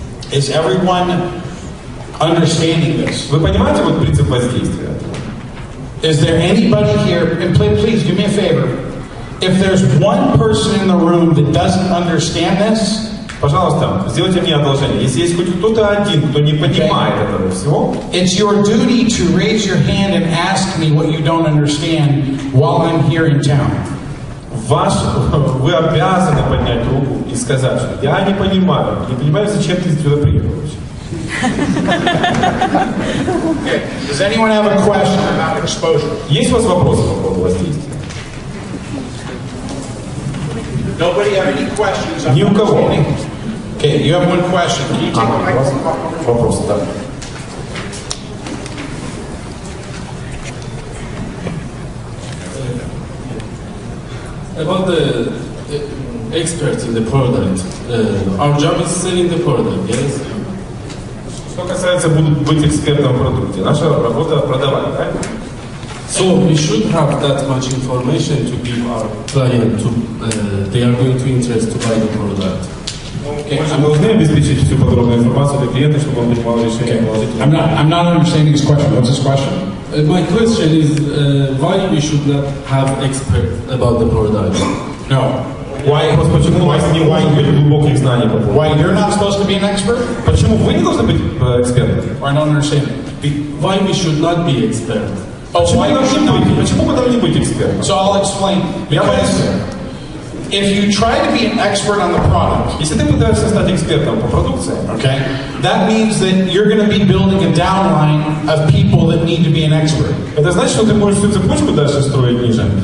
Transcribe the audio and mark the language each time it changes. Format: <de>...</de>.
<en>Is everyone understanding this?</en> <ru>Вы понимаете вот принцип воздействия?</ru> <en>Is there anybody here, and please do me a favor, if there's one person in the room that doesn't understand this,</en> <ru>пожалуйста, сделайте мне одолжение. Если есть хоть кто-то один, кто не понимает этого всего,</ru> <en>it's your duty to raise your hand and ask me what you don't understand while I'm here in town.</en> <ru>Вы обязаны поднять руку и сказать, что я не понимаю, зачем ты сюда приехал.</ru> <en>Does anyone have a question about exposure?</en> <ru>Есть у вас вопросы по поводу воздействия?</ru> <en>Nobody have any questions?</en> <ru>Ни у кого.</ru> <en>Okay, you have one question. Can you take the microphone?</en> <ru>Вопрос, да.</ru> <en>About the experts in the product, our job is selling the product, yes?</en> <ru>Что касается быть экспертом в продукте, наша работа продавать, правильно?</ru> <en>So we should have that much information to give our client to they are going to interest to buy the product.</en> <ru>Мы должны обеспечить всю подробную информацию для клиента, чтобы он принимал решение положительно.</ru> <en>I'm not understanding his question. What's his question? My question is why we should not have expert about the product? No. Why?</en> <ru>Почему у вас не может быть глубоких знаний по поводу?</ru> <en>Why you're not supposed to be an expert?</en> <ru>Почему вы не должны быть экспертом?</ru> <en>I don't understand. Why we should not be expert?</en> <ru>Почему мы должны быть экспертом?</ru> <en>So I'll explain. Because if you try to be an expert on the product,</en> <ru>если ты пытаешься стать экспертом по продукции,</ru> <en>okay, that means that you're going to be building a downline of people that need to be an expert.</en> <ru>Это значит, что ты можешь всю цепочку дальше строить ниже.</ru>